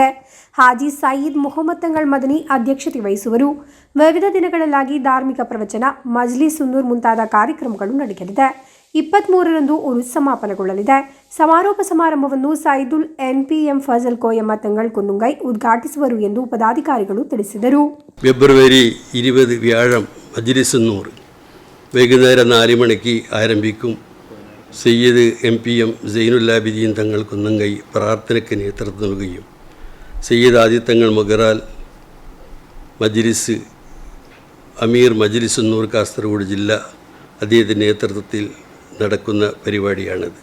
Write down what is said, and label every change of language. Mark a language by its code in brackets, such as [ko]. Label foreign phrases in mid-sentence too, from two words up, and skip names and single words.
[kn] ಹಾಜಿ ಸೈಯದ್ ಮೊಹಮ್ಮದ್ ತಂಗಳ್ ಮದನಿ ಅಧ್ಯಕ್ಷತೆ ವಹಿಸುವರು. ವಿವಿಧ ದಿನಗಳಲ್ಲಾಗಿ ಧಾರ್ಮಿಕ ಪ್ರವಚನ, ಮಜ್ಲಿಸ್ ಸುನ್ನೂರ್ ಮುಂತಾದ ಕಾರ್ಯಕ್ರಮಗಳು ನಡೆಯಲಿದೆ. 23ರಂದು ಉರುಸ್ ಸಮಾಪನಗೊಳ್ಳಲಿದೆ. ಸಮಾರೋಪ ಸಮಾರಂಭವನ್ನು ಸೈದುಲ್ ಎನ್ಪಿಎಂ ಫಜಲ್ ಕೋಯಮ್ಮ ತಂಗಳ್ ಕುನ್ನುಂಗೈ ಉದ್ಘಾಟಿಸುವರು ಎಂದು ಪದಾಧಿಕಾರಿಗಳು ತಿಳಿಸಿದರು. [ml] ഫെബ്രുവരി 20 വ്യാഴം മജ്ലിസ് സുന്നൂർ വൈകുന്നേരം 4 മണിക്ക് ആരംഭിക്കും. സയ്യിദ് MPM സൈനുല്ലാബിദീൻ തങ്ങൾ കുന്നംകൈ പ്രാർത്ഥനയ്ക്ക് നേതൃത്വം നൽകുകയും സയ്യിദ് ആദിത്തങ്ങൾ മൊഗറാൽ മജ്ലിസ് അമീർ മജ്ലിസ് സുന്നൂർ കാസർഗോഡ് ജില്ല അദ്ദേഹത്തിൻ്റെ നേതൃത്വത്തിൽ നടക്കുന്ന പരിപാടിയാണിത്.